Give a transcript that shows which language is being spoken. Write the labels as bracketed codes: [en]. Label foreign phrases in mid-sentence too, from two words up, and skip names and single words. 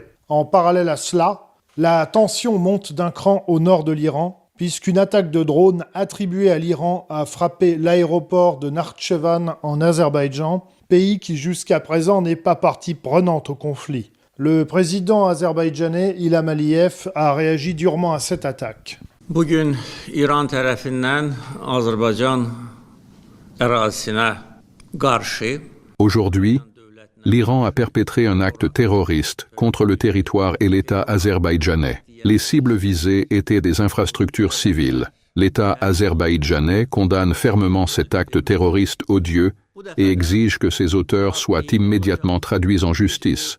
[fr] En parallèle à cela, la tension monte d'un cran au nord de l'Iran, puisqu'une attaque de drone attribuée à l'Iran a frappé l'aéroport de Nakhchevan en Azerbaïdjan, pays qui jusqu'à présent n'est pas partie prenante au conflit. Le président azerbaïdjanais İlham Aliyev a réagi durement à cette attaque. [az] Bugün İran tərəfindən Azərbaycan ərazisinə qarşı [fr] Aujourd'hui, l'Iran a perpétré un acte terroriste contre le territoire et l'État azerbaïdjanais. Les cibles visées étaient des infrastructures civiles. L'État azerbaïdjanais condamne fermement cet acte terroriste odieux et exige que ses auteurs soient immédiatement traduits en justice.